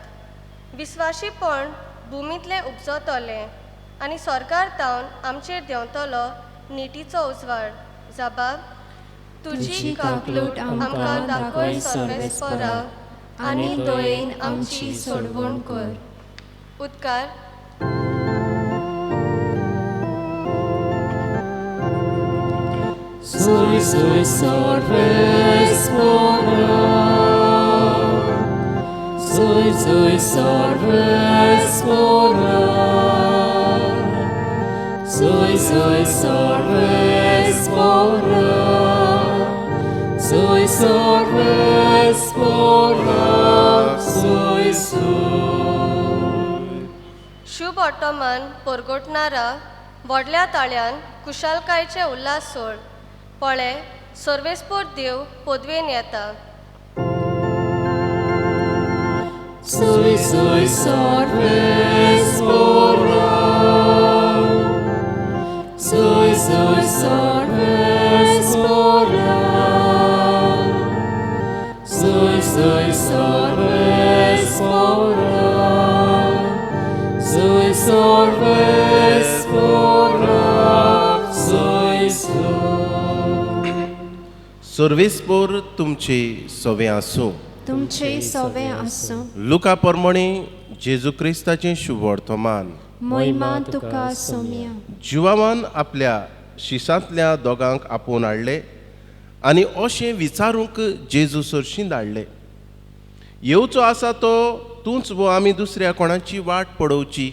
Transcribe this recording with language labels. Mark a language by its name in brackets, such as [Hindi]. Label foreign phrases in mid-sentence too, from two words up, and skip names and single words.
[Konkani] विस्वाशीपण भुमींतलें उपजतलें आनी सरकार तावन आमचेर देंवतलो निटीचो उजवाड. जाबाब, तुजी काकलूट आमकां दाखय सर्वेस्परा आनी दयेन आमची सोडवण कर. उद्गार. Sui Sorvespora. Sui Sorvespora. Sui Sorvespora. Sui Sorvespora. Sui शुभ वर्तमान परगोटणारा व्हडल्या ताळ्यान कुशालकायेचे उल्हास सोड. पळे, सर्वेस्पोर देव पदवेन येता. Sui Sorvespora. Sui Sorvespora. Sui Sorvespora. Sui Sorvespora. Sui सर्वेस्पोर तुमचे सवे आसूं. तुमचे सवे आसूं. लुका परमणे जेजू क्रिस्ताचें शुभ वर्तमान. मोहिमा तुका सोम्या. जिवावान आपल्या शिसांतल्या दोगांक आपोवन हाडले आनी अशें विचारूंक जेजू सरशीं धाडले, येवचो आसा तो तूंच वो आमी दुसऱ्या कोणाची वाट पळोवची.